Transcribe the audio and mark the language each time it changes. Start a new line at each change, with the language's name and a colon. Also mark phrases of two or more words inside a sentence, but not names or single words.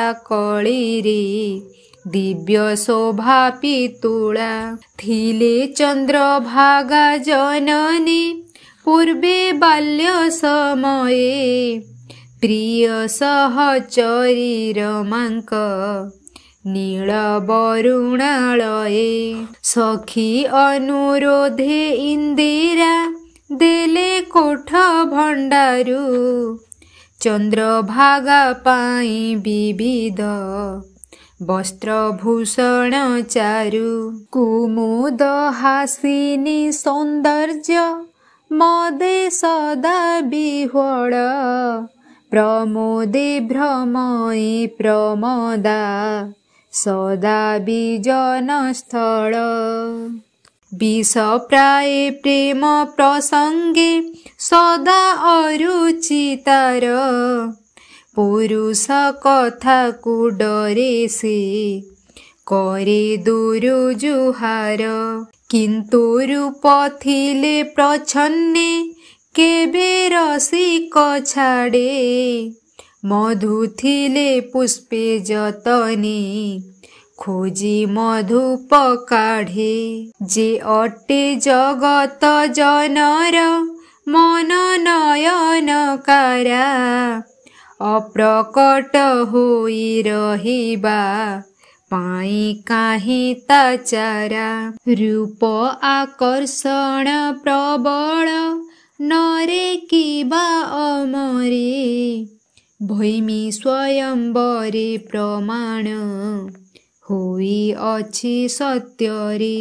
Odia: କଳୀରେ ଦିବ୍ୟ ଶୋଭା ପିତୁଳା ଥିଲେ ଚନ୍ଦ୍ରଭାଗା ଜନନୀ ପୂର୍ବେ ବାଲ୍ୟ ସମୟେ ପ୍ରିୟ ସହଚରୀ ରମାଙ୍କ ନୀଳ ବରୁଣାଳୟେ ସଖୀ ଅନୁରୋଧେ ଇନ୍ଦିରା ଦେଲେ କୋଠ ଭଣ୍ଡାରୁ ଚନ୍ଦ୍ରଭାଗା ପାଇ ବିବିଧ ବସ୍ତ୍ରଭୂଷଣ ଚାରୁ କୁମୁଦ ହାସିନୀ ସୌନ୍ଦର୍ଯ୍ୟ ମଦେ ସଦା ବିହ୍ୱଳ ପ୍ରମୋଦେ ଭ୍ରମୟୀ ପ୍ରମଦା ସଦା ବିଜନ ସ୍ଥଳ ବିଷ ପ୍ରାୟ ପ୍ରେମ ପ୍ରସଙ୍ଗେ ସଦା ଅରୁଚିତାର ପୁରୁଷ କଥା କୋ ଡରେ ସେ କରେ ଦୁରୁ ଜୁହାର କିନ୍ତୁ ରୂପ ଥିଲେ ପ୍ରଚ୍ଛନ୍ନେ କେବେ ରସିକ ଛାଡ଼େ ମଧୁ ଥିଲେ ପୁଷ୍ପେ ଯତନେ ଖୋଜି ମଧୁପ କାଢ଼େ ଯେ ଅଟେ ଜଗତ ଜନର ମନ ନୟନ କାରା ଅପ୍ରକଟ ହୋଇ ରହିବା ପାଇ କାହେ ତାଚାରା ରୂପ ଆକର୍ଷଣ ପ୍ରବଳ ନରେ କିବା ଅମରେ ଭୈମୀ ସ୍ୱୟମ୍ବରେ ପ୍ରମାଣ ହୋଇ ଅଛି ସତ୍ୟରେ